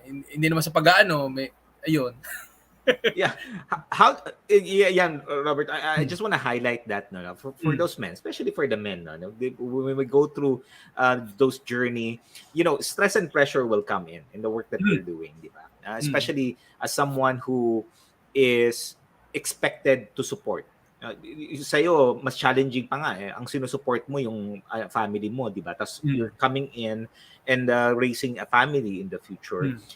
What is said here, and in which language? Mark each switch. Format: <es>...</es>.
<tl>Hindi naman sa pag-aano, ayun. Yeah.</tl> <en>Yan, Robert, I just want to highlight that for those men, especially for the men, when we go through those journey, stress and pressure will come in the work that we're doing,</en> <tl>di ba?</tl> <en>Especially as someone who is expected to support.</en> <tl>Sa'yo, mas challenging pa nga ang sinusupport mo yung family mo, di ba?</tl> <en>Tapos you're coming in and raising a family in the future.</en>